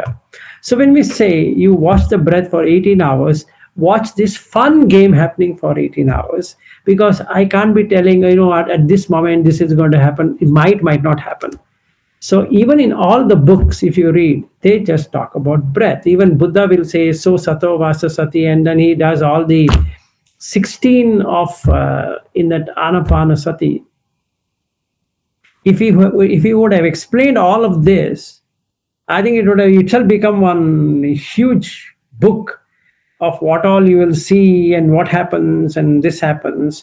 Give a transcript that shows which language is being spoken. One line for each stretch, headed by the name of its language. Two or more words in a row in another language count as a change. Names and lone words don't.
English: So when we say you watch the breath for 18 hours, watch this fun game happening for 18 hours, because I can't be telling, at this moment this is going to happen. It might not happen. So even in all the books, if you read, they just talk about breath. Even Buddha will say,
Pali: so sato vasa sati,
English: and then he does all the 16 of in that anapanasati. If he would have explained all of this, I think it would have itself become one huge book of what all you will see and what happens and this happens.